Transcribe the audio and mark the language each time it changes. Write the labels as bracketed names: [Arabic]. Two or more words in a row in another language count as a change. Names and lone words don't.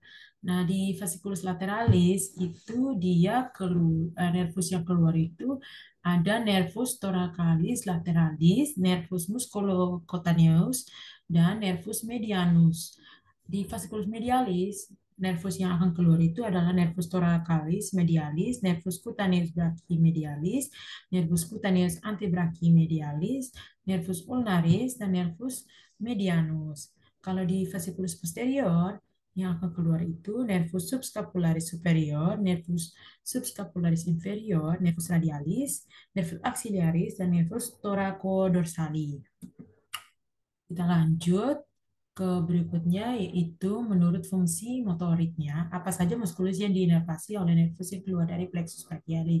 [Indonesian] Nah, di fasciculus lateralis itu dia nervus yang keluar itu ada nervus thoracalis lateralis, nervus musculocutaneus, dan nervus medianus. Di fasciculus medialis, nervus yang akan keluar itu adalah nervus thoracalis medialis, nervus cutaneus brachymedialis, nervus cutaneus antebrachymedialis, nervus ulnaris, dan nervus medianus. Kalau di fasciculus posterior, yang akan keluar itu nervus subscapularis superior, nervus subscapularis inferior, nervus radialis, nervus axillaris, dan nervus thoracodorsali. Kita lanjut ke berikutnya, yaitu menurut fungsi motoriknya, apa saja muskulus yang diinervasi oleh nervus yang keluar dari plexus brachialis.